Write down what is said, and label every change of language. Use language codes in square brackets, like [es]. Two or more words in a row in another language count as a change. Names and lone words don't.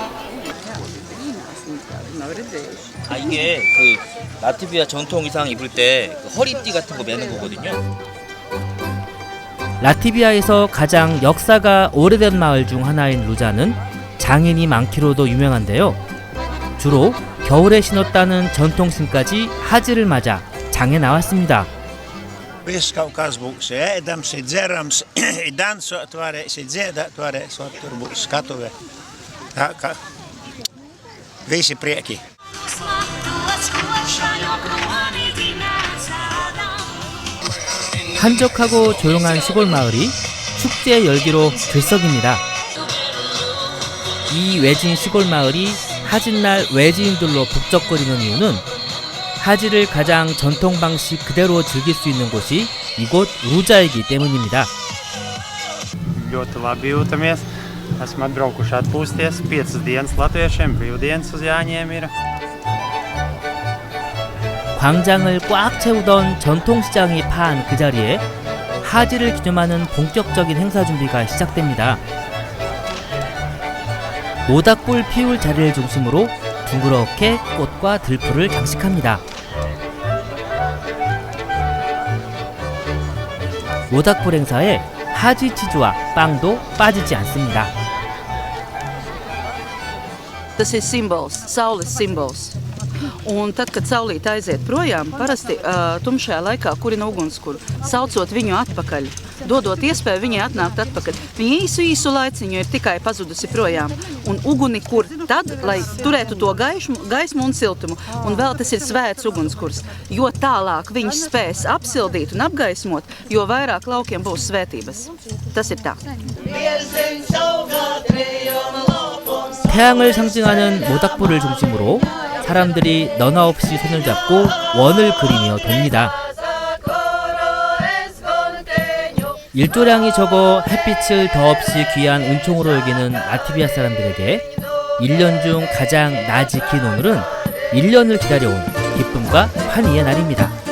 [ko] 이게 그 라트비아 전통 의상 입을 때 그 허리띠 같은 거 매는 거거든요. 라트비아에서 가장 역사가 오래된 마을 중 하나인 루자는 장인이 많기로도 유명한데요. 주로 겨울에 신었다는 전통신까지 하지를 맞아 장에 나왔습니다. [lv] Viss kaut kas būs ēdams, dzerams, dansot varēs, dziedāt varēs, tur būs skatuve. Tā kā visi prieki. [ko] 한적하고 조용한 시골 마을이 축제 열기로 들썩입니다. 이 외진 시골 마을이 하진날 외지인들로 북적거리는 이유는 하지를 가장 전통 방식 그대로 즐길 수 있는 곳이 이곳 루자이기 때문입니다. [lv] Ļoti labi jūtamies. Esam atbraukuši atpūsties. 5 dienas latviešiem, brīvdienas uz Jāņiem ir. [ko] 광장을 꽉 채우던 전통시장이 파한 그 자리에 하지를 기념하는 본격적인 행사 준비가 시작됩니다. 모닥불 피울 자리를 중심으로 둥그렇게 꽃과 들풀을 장식합니다. 모닥불 행사에 하지 치즈와 빵도 빠지지 않습니다. [lv] Tas ir simbols, saules simbols. Un tad, kad saulīte aiziet projām, parasti tumšajā laikā kurina ugunskura, saucot viņu atpakaļ, dodot iespēju viņai atnākt atpakaļ. Viņa īsu laiciņu ir tikai pazudusi projām, un uguni kur tad, lai turētu to gaismu un siltumu. Un vēl tas ir svēts ugunskurs, jo tālāk viņš spēs apsildīt un apgaismot, jo vairāk laukiem būs svētības. Tas ir tā. [ko] 태양을 상징하는 모닥불을 중심으로 사람들이 너나 없이 손을 잡고 원을 그리며 돕니다. 일조량이 적어 햇빛을 더없이 귀한 은총으로 여기는 라트비아 사람들에게 1년 중 가장 낮이 긴 오늘은 1년을 기다려온 기쁨과 환희의 날입니다.